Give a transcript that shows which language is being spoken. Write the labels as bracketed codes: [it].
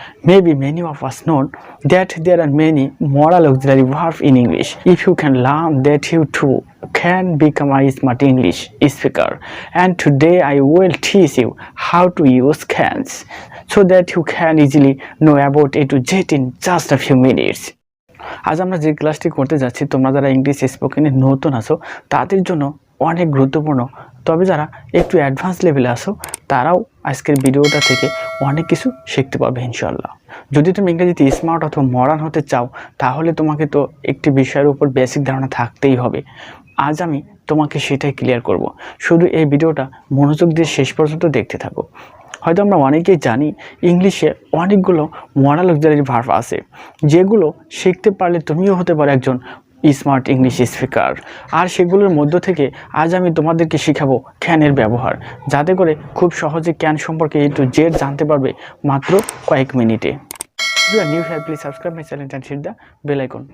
[en] Maybe many of us know that there are many moral auxiliary verbs in English. If you can learn that, you too can become a smart English speaker. And today I will teach you how to use cans so that you can easily know about A to Z in just a few minutes. [bn] আজ আমরা যে ক্লাসটি করতে যাচ্ছি, তোমরা যারা English স্পোকেনে নতুন আছো তাদের জন্য অনেক গুরুত্বপূর্ণ। তবে যারা একটু অ্যাডভান্স লেভেলে আছো তারাও আজকের ভিডিওটা থেকে অনেক কিছু শিখতে পারবে ইনশাআল্লাহ। যদি তুমি ইংরেজিতে স্মার্ট অথবা মডার্ন হতে চাও তাহলে তোমাকে তো একটি বিষয়ের উপর বেসিক ধারণা থাকতেই হবে। আজ আমি তোমাকে সেটাই ক্লিয়ার করব। শুধু এই ভিডিওটা মনোযোগ দিয়ে শেষ পর্যন্ত দেখতে থাকো। হয়তো আমরা অনেকেই জানি ইংলিশে অনেকগুলো মডাল অক্সিলারি ভার্ব আছে, যেগুলো শিখতে পারলে তুমিও হতে পারো একজন স্মার্ট ইংলিশ স্পিকার। আর সেগুলোর মধ্য থেকে আজ আমি তোমাদেরকে শেখাবো ক্যানের ব্যবহার, যাতে করে খুব সহজে ক্যান সম্পর্কে A to Z জানতে পারবে মাত্র কয়েক মিনিটে। [en] If you are new here, please subscribe my channel and hit the bell icon.